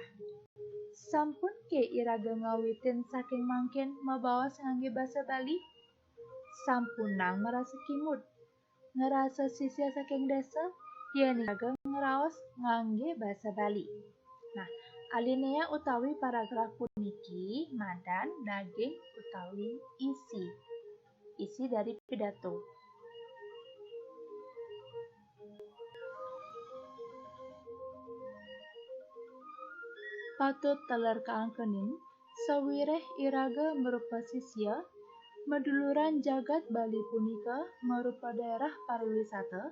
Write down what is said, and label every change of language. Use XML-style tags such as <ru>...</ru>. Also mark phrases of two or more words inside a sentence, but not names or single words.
<ban>Sampun ke iraga ngawitin saking mangkin mabaos ngangge basa Bali? Sampunang merasa kimud, ngerasa sisya saking desa, yaning iraga ngeraos ngangge basa Bali. Nah, alinea utawi paragraf puniki madan daging utawi</ban> <id>isi dari pidato.</id> <ban>Patut teler kaangkenin sawireh iraga merupa sisya meduluran jagat Bali punika merupa daerah pariwisata.</ban>